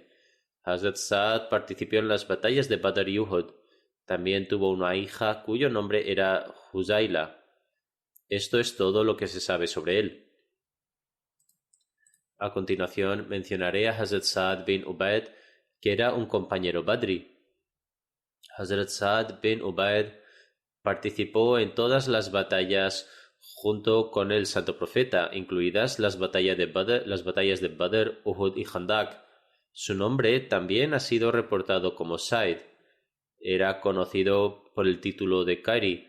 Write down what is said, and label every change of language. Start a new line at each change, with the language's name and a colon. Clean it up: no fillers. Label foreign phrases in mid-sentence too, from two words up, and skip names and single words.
Spanish: Hazrat Sa'd participó en las batallas de Badr y Uhud. También tuvo una hija cuyo nombre era Huzaila. Esto es todo lo que se sabe sobre él. A continuación mencionaré a Hazrat Sa'd bin Ubaid, que era un compañero badri. Hazrat Sa'd bin Ubaid participó en todas las batallas junto con el Santo Profeta, incluidas las batallas de Badr, Uhud y Khandak. Su nombre también ha sido reportado como Sa'id. Era conocido por el título de Qari.